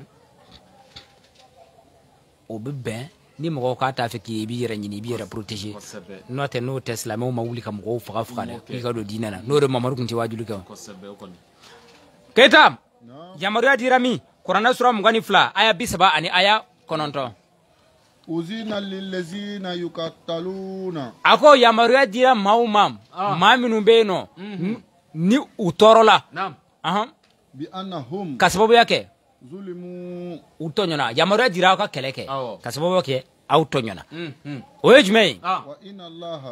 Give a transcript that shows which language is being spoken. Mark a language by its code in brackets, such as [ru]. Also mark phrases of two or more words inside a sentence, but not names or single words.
[bm] o bɛ bɛn ni mɔgɔw k'a t'a fɛ k'i b'i yɛrɛ ɲini i b'i yɛrɛ protéger n'o tɛ n'o tɛ silamɛw ma wuli ka mɔgɔw faga dɛ k'i ka don diinɛ na n'o de Mamadu tun tɛ wajulu kɛ Keita yamaruya dira min kuranɛ sura 22 aya 30 ani aya 9 [ar] أذن للذين يقاتلون [bm] ako yamaruya dira maa minnu bɛ yen nɔ ni u tɔɔrɔla [ar] بأنهم [bm] ka sababuya kɛ [ar] zulimu [bm] u tɔɲɔna yamaruya dira aw ka kɛlɛ kɛ ka sababuya kɛ aw tɔɲɔna o ye jumɛn ye [ar] وإن الله